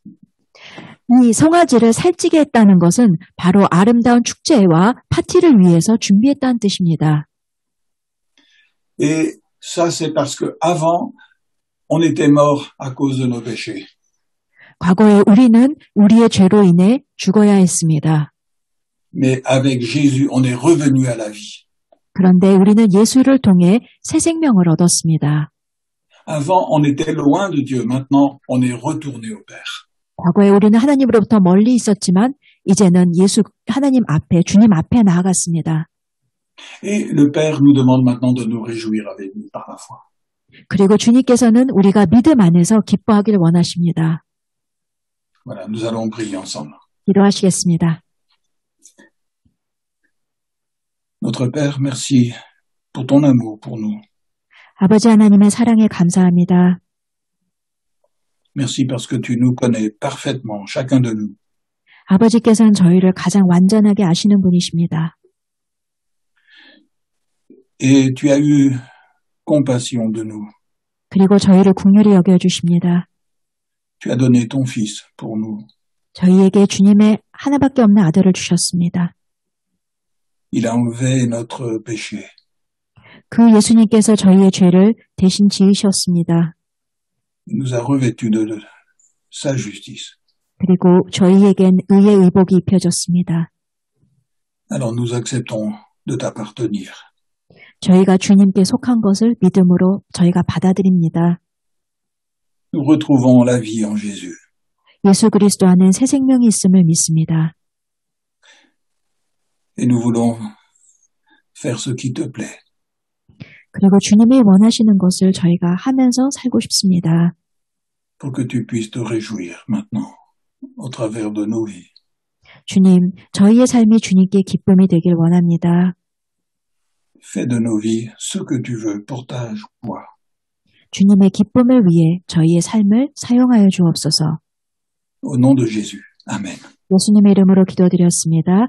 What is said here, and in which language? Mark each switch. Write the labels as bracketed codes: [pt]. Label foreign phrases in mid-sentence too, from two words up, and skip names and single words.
[ko] 이 송아지를 살찌게 했다는 것은 바로 아름다운 축제와 파티를 위해서 준비했다는 뜻입니다. [fr] Et ça, c'est parce que avant, on était mort à cause de nos péchés. [ko] 과거에 우리는 우리의 죄로 인해 죽어야 했습니다. [fr] Mais avec Jésus, on est revenu à la vie. [ko] 그런데 우리는 예수를 통해 새 생명을 얻었습니다. [fr] Avant, on était loin de Dieu. Maintenant, on est retourné au Père. [ko] 과거에 우리는 하나님으로부터 멀리 있었지만 이제는 하나님 앞에, 주님 앞에 나아갔습니다. [fr] Et le Père nous demande maintenant de nous réjouir avec lui par la foi. [ko] 그리고 주님께서는 우리가 믿음 안에서 기뻐하기를 원하십니다. [fr] Voilà, nous allons prier ensemble. [ko] 기도하시겠습니다. [fr] Notre Père, merci pour ton amour pour nous. [ko] 아버지 하나님의 사랑에 감사합니다. [fr] Merci parce que tu nous connais parfaitement, chacun de nous. [ko] 아버지께서는 저희를 가장 완전하게 아시는 분이십니다. [fr] Et tu as eu compassion de nous. [ko] 그리고 저희를 긍휼히 여겨주십니다. [fr] Tu as donné ton Fils pour nous. [ko] 저희에게 주님의 하나밖에 없는 아들을 주셨습니다. [fr] Il a enlevé notre péché. [ko] 그 예수님께서 저희의 죄를 대신 지으셨습니다. [fr] Il nous a revêtus de sa justice. [ko] 그리고 저희에겐 의의 의복이 입혀졌습니다. [fr] Alors nous acceptons de t'appartenir. [ko] 저희가 주님께 속한 것을 믿음으로 저희가 받아들입니다. [fr] Nous retrouvons la vie en Jésus. [ko] 예수 그리스도 안에 새 생명이 있음을 믿습니다. [fr] Et nous voulons faire ce qui te plaît. [ko] 그리고 주님이 원하시는 것을 저희가 하면서 살고 싶습니다. [fr] Pour que tu puisses te réjouir maintenant au travers de nos vies. [ko] 주님, 저희의 삶이 주님께 기쁨이 되길 원합니다. [fr] Fais de nos vies ce que tu veux pour ta joie. [ko] 주님의 기쁨을 위해 저희의 삶을 사용하여 주옵소서. [fr] Au nom de Jésus. Amen. [ko] 예수님의 이름으로 기도드렸습니다.